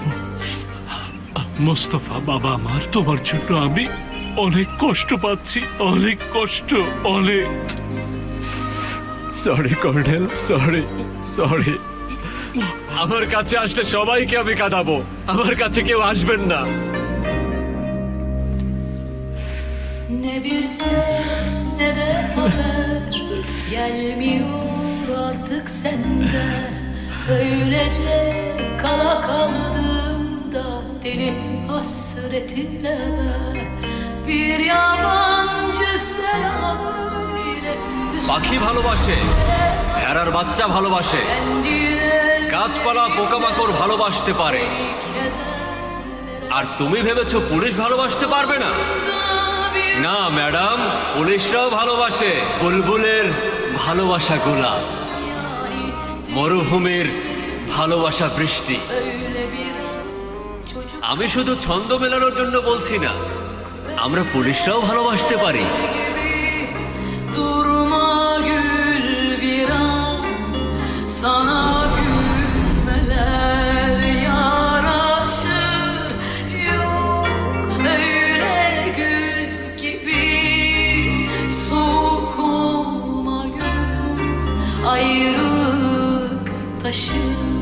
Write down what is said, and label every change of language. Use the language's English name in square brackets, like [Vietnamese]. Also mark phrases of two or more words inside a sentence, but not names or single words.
[Bangla] মোস্তফা বাবা আমার, তোমার জন্য আমি অনেক কষ্ট পাচ্ছি, অনেক কষ্ট, অনেক। [English] sorry colonel, sorry sorry. [Bangla] আমার কাছে আসলে সবাইকে আমি কাঁদাবো, আমার কাছে কেউ আসবেন না। [Turkish] Ne bir ses ne de haber gelmiyor artık senden. Öylece kala kaldım da deli hasretinle ben. Bir yabancı selam ile [Bangla] পাখি ভালোবাসে, ভেড়ার বাচ্চা ভালোবাসে, গাছপালা পোকামাকড় ভালোবাসতে পারে। আর তুমি ভেবেছো পুলিশ ভালোবাসতে পারবে না? না ম্যাডাম, পুলিশরাও ভালোবাসে। বুলবুলের ভালোবাসা গোলাপ, মরুভূমির ভালোবাসা বৃষ্টি। [Turkish] öyle biraz çocuk [Bangla] আমি শুধু ছন্দ মেলানোর জন্য বলছি না, আমরা পুলিশরাও ভালোবাসতে পারি। [Turkish] gibi. Durma gül biraz, sana gülmeler yaraşır. Yok öyle güz gibi, soğuk olma göz, ayrılık taşır.